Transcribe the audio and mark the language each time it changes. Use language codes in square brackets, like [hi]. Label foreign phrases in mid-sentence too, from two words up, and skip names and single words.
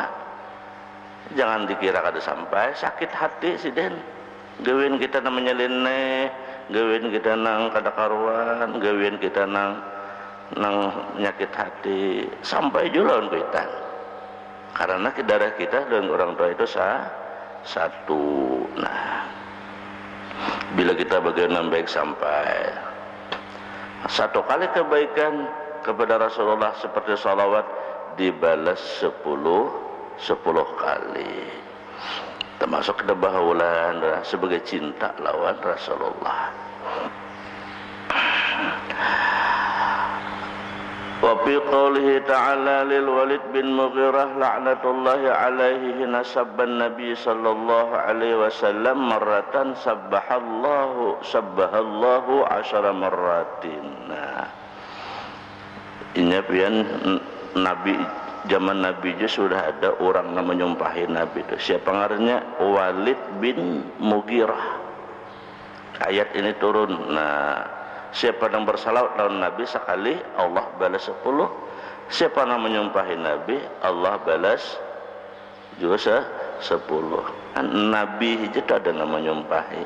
[bjn] Jangan dikira kada sampai, sakit hati si den. Gawin kita namanya lene, gawin kita nang kada karuan, gawin kita nang nyakit hati, sampai juga lawan kita. [id] Karena darah kita dan orang tua itu satu. Nah, bila kita bagaimana baik sampai satu kali kebaikan kepada Rasulullah seperti salawat dibalas 10 kali, termasuk kebahulan sebagai cinta lawan Rasulullah. [ar] وفي قوله تعالى للوليد بن المغيرة لعنة الله عليه حين سب النبي صلى الله عليه وسلم مرة سبه الله 10 مرات. [id] Nah, ini pian Nabi, zaman Nabi juga sudah ada orang yang menyumpahi Nabi itu. [bjn] Siapa ngarannya? Walid bin Mughirah. [id] Ayat ini turun. Nah, siapa yang bersalawat lawan Nabi sekali, Allah balas 10. Siapa yang menyumpahi Nabi, Allah balas juga 10. Nabi itu ada yang menyumpahi.